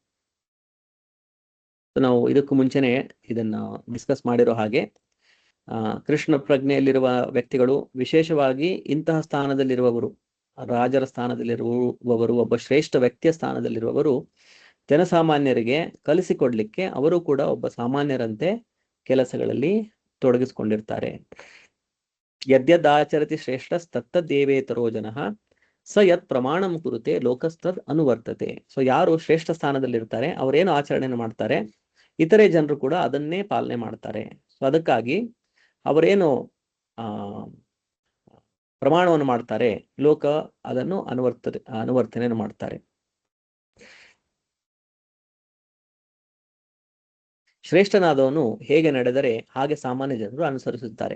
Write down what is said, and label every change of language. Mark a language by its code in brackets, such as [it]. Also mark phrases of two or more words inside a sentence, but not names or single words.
[kn] ನಾವು ಇದಕ್ಕೂ ಮುಂಚೆನೆ ಇದನ್ನ ಡಿಸ್ಕಸ್ ಮಾಡಿರೋ ಹಾಗೆ ಕೃಷ್ಣ ಪ್ರಜ್ಞೆಯಲ್ಲಿರುವ ವ್ಯಕ್ತಿಗಳು, ವಿಶೇಷವಾಗಿ ಇಂತಹ ಸ್ಥಾನದಲ್ಲಿರುವವರು, ರಾಜರ ಸ್ಥಾನದಲ್ಲಿರುವವರು, ಒಬ್ಬ ಶ್ರೇಷ್ಠ ವ್ಯಕ್ತಿಯ ಸ್ಥಾನದಲ್ಲಿರುವವರು ಜನಸಾಮಾನ್ಯರಿಗೆ ಕಲಿಸಿಕೊಡ್ಲಿಕ್ಕೆ ಅವರು ಕೂಡ ಒಬ್ಬ ಸಾಮಾನ್ಯರಂತೆ ಕೆಲಸಗಳಲ್ಲಿ ತೊಡಗಿಸಿಕೊಂಡಿರ್ತಾರೆ. [sa] ಯದ್ಯದಾಚರತಿ ಶ್ರೇಷ್ಠ ತತ್ತದ್ದೇವೇತರೋ ಜನಃ ಸ ಯತ್ ಪ್ರಮಾಣಂ ಕುರುತೆ ಲೋಕಸ್ತದ್ ಅನುವರ್ತತೆ. [kn] ಸೊ ಯಾರು ಶ್ರೇಷ್ಠ ಸ್ಥಾನದಲ್ಲಿರ್ತಾರೆ, ಅವರೇನು ಆಚರಣೆಯನ್ನು ಮಾಡ್ತಾರೆ, ಇತರೆ ಜನರು ಕೂಡ ಅದನ್ನೇ ಪಾಲನೆ ಮಾಡ್ತಾರೆ. ಸೊ ಅದಕ್ಕಾಗಿ ಅವರೇನು ಪ್ರಮಾಣವನ್ನು ಮಾಡ್ತಾರೆ, ಲೋಕ ಅದನ್ನು ಅನುವರ್ತನೆಯನ್ನು ಮಾಡ್ತಾರೆ. ಶ್ರೇಷ್ಠನಾದವನು ಹೇಗೆ ನಡೆದರೆ ಹಾಗೆ ಸಾಮಾನ್ಯ ಜನರು ಅನುಸರಿಸುತ್ತಾರೆ.